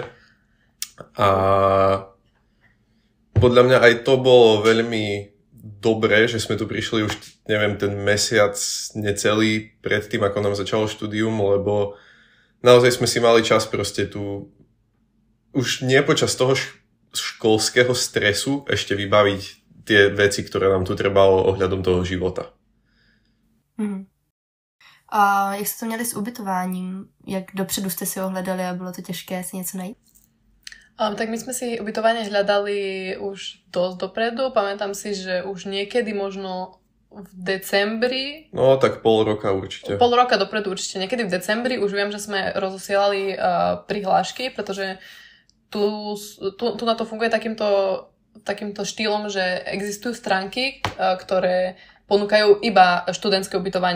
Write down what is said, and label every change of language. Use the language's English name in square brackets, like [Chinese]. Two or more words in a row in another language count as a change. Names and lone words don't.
[Slovak] A podľa mňa aj to bolo veľmi dobre, že sme tu prišli už, neviem, ten mesiac necelý pred tým, ako nám začalo štúdium, lebo naozaj sme si mali čas proste tu už nie počas toho školského stresu ešte vybaviť tie veci, ktoré nám tu trebalo ohľadom toho života. [Czech] A jak jste to měli s ubytováním? Jak dopředu jste si ho hledali a bylo to těžké si něco najít? [Slovak] Tak my sme si ubytovanie hľadali už dosť dopredu. Pamätám si, že už niekedy možno v decembri... No, tak pol roka určite. Pol roka dopredu určite. Niekedy v decembri už viem, že sme rozosielali prihlášky, pretože tu na to funguje takýmto štýlom, že existujú stránky, ktoré ponúkajú iba študentské ubytovanie.